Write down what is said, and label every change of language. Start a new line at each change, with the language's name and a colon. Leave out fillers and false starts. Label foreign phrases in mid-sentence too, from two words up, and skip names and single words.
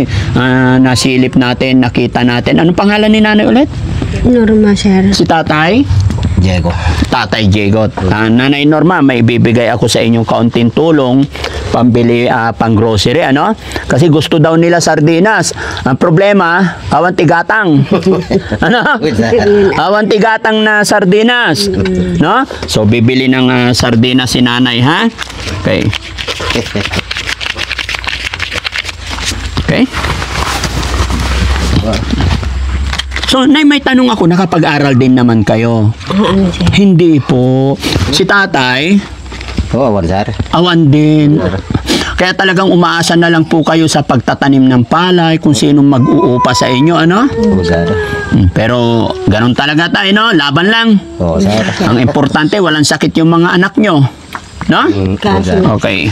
Filipino: Nasilip natin, nakita natin. Anong pangalan ni nanay ulit? Norma, sir. Si tatay? Diego. Tatay Jegot. Nanay Norma, may bibigay ako sa inyong kaunting tulong pambili pang grocery, ano? Kasi gusto daw nila sardinas. Ang problema,
Iloko: awan tigatang. Ano? Awan tigatang na sardinas.
Filipino: No? So bibili ng sardinas si nanay, ha? Okay. Okay? So, Nay, may tanong ako, nakapag-aral din naman kayo? Ano sir? Hindi po. Si tatay, Oo,
Iloko: awan sir. awan din.
Filipino: Kaya talagang umaasa na lang po kayo sa pagtatanim ng palay, kung sinong mag-uupa sa inyo, ano? Oo sir. Pero, ganun talaga tayo, no? Laban lang. Oo sir. Ang importante, walang sakit yung mga anak nyo. No? Oo Kaso, sir. Okay.